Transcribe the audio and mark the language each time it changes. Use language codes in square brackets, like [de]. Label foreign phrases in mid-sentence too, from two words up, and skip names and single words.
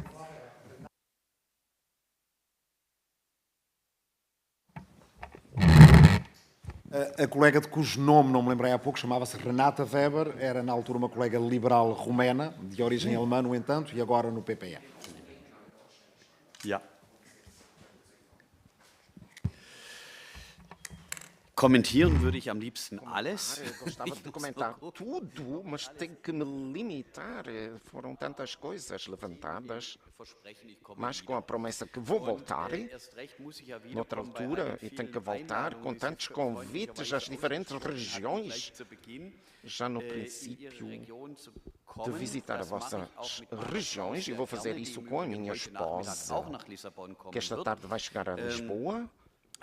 [pt] A colega de cujo nome não me lembrei há pouco chamava-se Renata Weber, era na altura uma colega liberal romena, de origem alemã, no entanto, e agora no PPE. [de] Ja. Kommentieren würde ich am liebsten alles. [pt] Eu gostava de comentar tudo, mas tenho que me limitar. Foram tantas coisas levantadas, mas com a promessa que vou voltar noutra altura e tenho que voltar com tantos convites às diferentes regiões, já no princípio de visitar as vossas regiões, e vou fazer isso com a minha esposa, que esta tarde vai chegar a Lisboa.